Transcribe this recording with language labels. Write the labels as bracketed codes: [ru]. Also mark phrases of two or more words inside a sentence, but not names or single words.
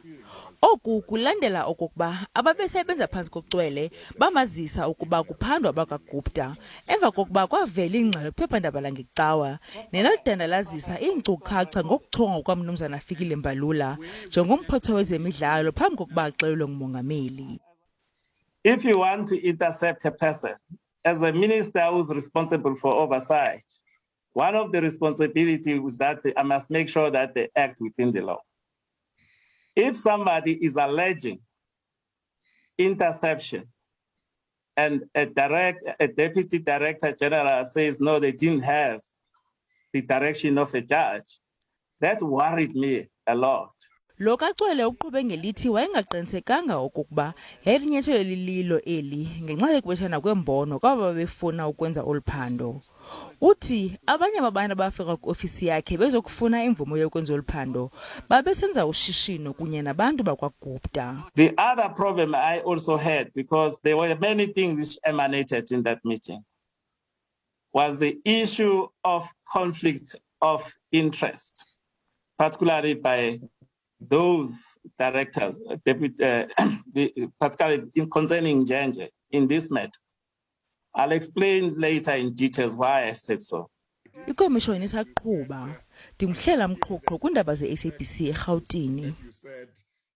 [xh] Oku kulandela okokuba ababesebenza phantsi koCwele bamazisa ukuba kuphandwa bakwaGupta, emva kokuba kwavela ingxelo kwiphephandaba langeCawa neladana lazisa iinkcukacha ngokuchongwa kwamnumzana Fikile Mbalula njengomphathiswa wezemidlalo phambi kokuba axelelwe ngumongameli. [en] If you want to intercept a person, as a minister who's responsible for oversight, one of the responsibilities is that I must make sure that they act within the law. If somebody is alleging interception and a deputy director general says, no, they didn't have the direction of a judge, that worried me a lot. [xh] Lo kaCwele uqhube ngelithi wayengaqinisekanga okokuba yayilinyathelo lililo eli ngenxa yokubethana kwembono kwaba befuna ukwenza oluphando. Uthi abanye abantu abafika kwiofisi yakhe bezokufuna imvumo yokwenza oluphando babesenza ushishino kunye nabantu bakwaGupta. [en] The other problem I also had, because there were many things which emanated in that meeting, was the issue of conflict of interest, particularly by those directors, particularly concerning Njenje in this matter. I'll explain later in details why I said so. [xh] Ikomishoni isaqhuba. Ndimhlela mqhuqho kwiindaba ze-SABC eRhawutini.